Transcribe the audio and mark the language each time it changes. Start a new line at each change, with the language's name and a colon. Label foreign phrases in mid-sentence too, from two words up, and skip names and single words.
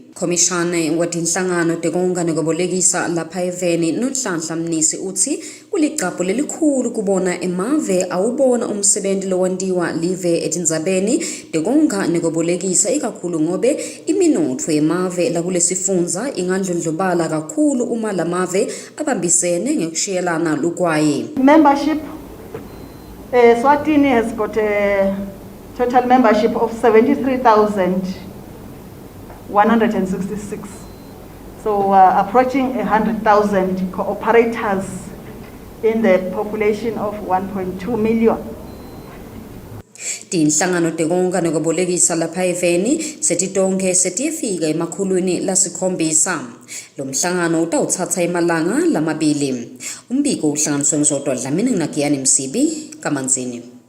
Swati: Komishane wetinhlangano tekonga nekubolekisa lapha eveni noNhlanhla Mnisi uthi kulicapho lelikhulu kubona emave awubona umsebenzi lowentiwa live etindzabeni tekonga nekubolekisa ikakhulu ngobe iminotfo yemave lakulesifundza ingandlondlobala kakhulu uma lamave abambisene ngekushiyelana lugwayi.
English: Membership, Eswatini has got a total membership of 73,166. So approaching 100,000 cooperators in the population of 1.2 million.
Swati: Tinhlangano tekonga nekubolekisa lapha eveni setitonke setiyefika emakhulwini lasikhombisa. Lo mhlangano utawuthatha emalanga lamabili. Umbiko uhlanganiswe ngizodwa Dlamini Ngakiyani Msibi kaManzini.